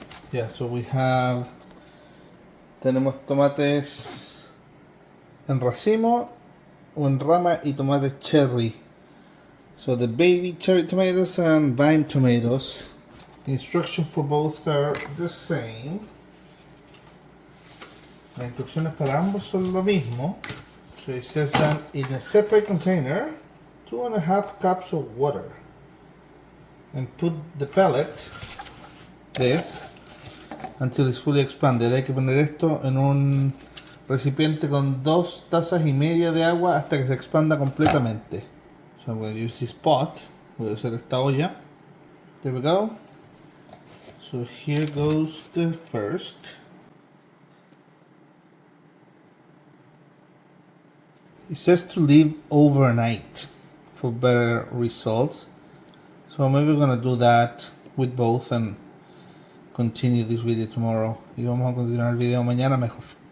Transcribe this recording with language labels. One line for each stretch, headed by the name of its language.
English: Yeah, so we have.
Spanish: Tenemos tomates en racimo o en rama y tomates cherry.
English: So the baby cherry tomatoes and vine tomatoes. The instructions for both are the same.
Spanish: Las instrucciones para ambos son lo mismo.
English: So it says that in a separate container, 2.5 cups of water. And put the pellet, this, until it's fully expanded.
Spanish: Hay que poner esto en un recipiente con 2 tazas y media de agua hasta que se expanda completamente.
English: So I'm going to use this pot.
Spanish: Voy a usar esta olla.
English: There we go. So here goes the first. It says to leave overnight for better results. So maybe we're gonna do that with both and continue this video tomorrow.
Spanish: Y vamos a continuar el video mañana mejor.